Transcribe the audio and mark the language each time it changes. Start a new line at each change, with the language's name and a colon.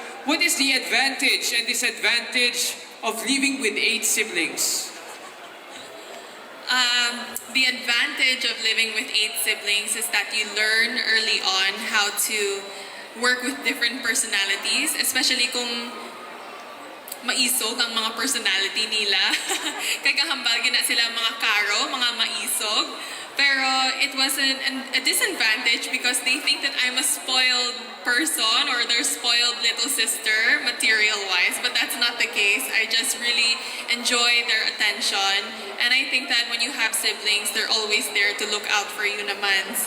English: What is the advantage and disadvantage of living with 8 siblings? The advantage of living with 8 siblings is that you learn early on how to work with different personalities, especially
Hiligaynon: kung maisog ang mga personality nila. Kaya kahambal na sila mga Caro, mga maisog.
English: Pero it was a disadvantage because they think that I'm a spoiled person or their spoiled little sister, material-wise. But that's not the case. I just really enjoy their attention. And I think that when you have siblings, they're always there to look out for you naman.